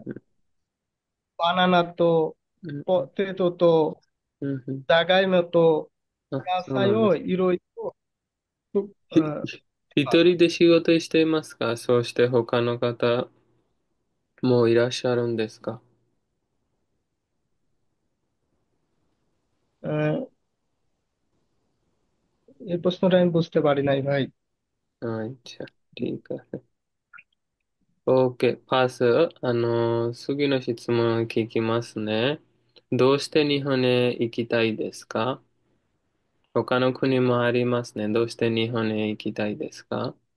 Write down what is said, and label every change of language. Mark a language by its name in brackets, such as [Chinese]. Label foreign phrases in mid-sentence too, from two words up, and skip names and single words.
[Japanese] バナナとうん、ポテトとうん、うん。じゃがいもとあ、野菜そうなんです。をいろいろと、ひ、一人で仕事していますか？そうして他の方もいらっしゃるんですか？ [Bangla] এই প্রশ্নটা আমি বুঝতে পারি নাই ভাই। [Japanese] はい、じゃあ、理解。OK、パス。次の質問を聞きますね。どうして日本へ行きたいですか？他の国もありますね。どうして日本へ行きたいですか？